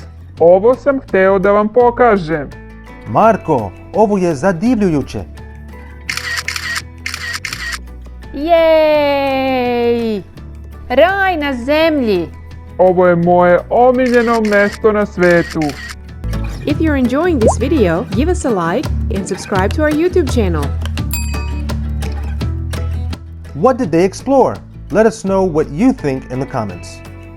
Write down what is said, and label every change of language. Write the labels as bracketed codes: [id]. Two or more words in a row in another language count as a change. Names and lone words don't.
[sr] Ovo sam hteo da vam pokažem. Marko, ovo je zadivljujuće. Jej! Raj na zemlji! Ovo je moje omiljeno mesto na svetu. [en] If you're enjoying this video, give us a like and subscribe to our YouTube channel. What did they explore? Let us know what you think in the comments.